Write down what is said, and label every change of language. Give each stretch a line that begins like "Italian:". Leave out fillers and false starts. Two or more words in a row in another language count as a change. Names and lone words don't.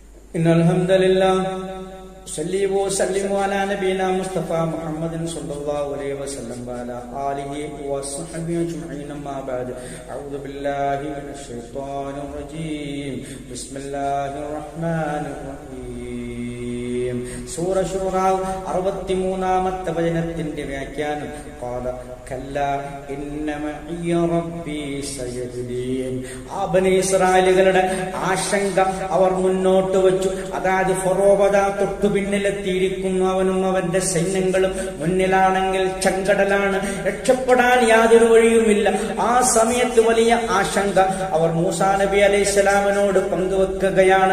Arabic: إن الحمد لله صلي وسلم على نبينا مصطفى محمد صلى الله عليه وسلم وعلى آله وصحبه أجمعين أما بعد أعوذ بالله من الشيطان الرجيم بسم الله الرحمن الرحيم سورة شورى
Malayalam: 63-ാമത്തെ വചനത്തിന്റെ വ്യാഖ്യാനം
Arabic: قال كلا إن معي ربي سيهدين.
Malayalam: ബനി ഇസ്രായേലുകളുടെ ആശങ്ക അവർ മുന്നോട്ട് വെച്ചു. അതായത് ഫറോവ തൊട്ടു പിന്നിലെത്തിയിരിക്കുന്നു. അവനും അവന്റെ സൈന്യങ്ങളും മുന്നിലാണെങ്കിൽ ചെങ്കടലാണ്, രക്ഷപ്പെടാൻ യാതൊരു വഴിയുമില്ല. ആ സമയത്ത് വലിയ ആശങ്ക അവർ മൂസാ നബി അലൈഹിസ്സലാമിനോട് പങ്കുവെക്കുകയാണ്.